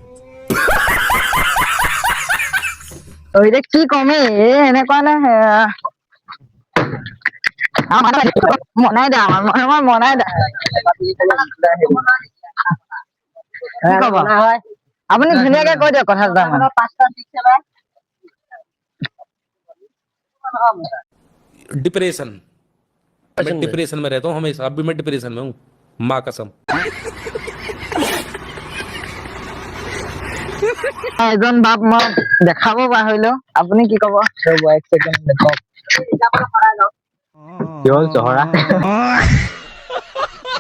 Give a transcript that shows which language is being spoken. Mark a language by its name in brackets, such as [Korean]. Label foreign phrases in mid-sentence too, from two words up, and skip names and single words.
[Assamese] এতিয়া কি কমে এনেকুৱা নে মনাই দে, আমাৰ মনাই দে। আপুনি ধুনীয়াকে কৈ দিয়ক কথা দুটা। [Hindi] डिप्रेशन, मैं डिप्रेशन में रहता हूँ हमेशा, अब भी मैं डिप्रेशन में हूँ, माँ कसम। [Assamese] এজন বাপ মই দেখাব পাহৰিলো, আপুনি কি কব? এক ছেকেণ্ড দেখক। কি হ'ল জহৰা?